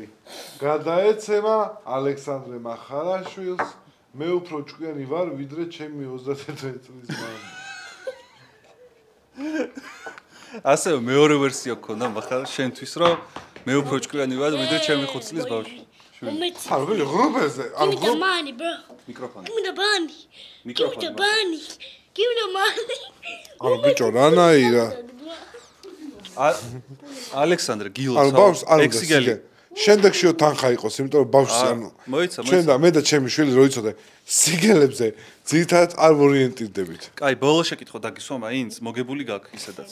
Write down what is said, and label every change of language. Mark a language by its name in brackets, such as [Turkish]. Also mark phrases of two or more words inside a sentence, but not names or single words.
[Georgian] გადაეცემა ალექსანდრე მახარაშვილს. მე უფრო ჭკვიანი ვარ, ვიდრე ჩემი 31 წლის მამა. ასევე მეორე ვერსია გქონდა מחარ შენთვის რომ მე უფრო ჭკვიანი ვარ, ვიდრე ჩემი 5 წლის ბავშვი. არ ვიცი, ღრუბელზე, ან [English] Give me the money, bro. [Georgian] მიკროფონი. [English] Give me the money. Give me the money. Give me the money. [Georgian] არ ბიჭო, რანაირა? ალექსანდრე გილოცავ. ანუ ბავშვს არ უნდა ექსიგელი. სიგელი. შემდეგშიო თანხა იყოს, იმიტომ რომ ბავშვი ანუ მოიცა, ჩვენ და მე და ჩემი შვილი რო იცოდე სიგელებზე ძირითადად არ ორიენტირდებით. კაი, ბოლო შეკითხვა დაგისვა მაინც, მოგებული გაქვს ისედაც.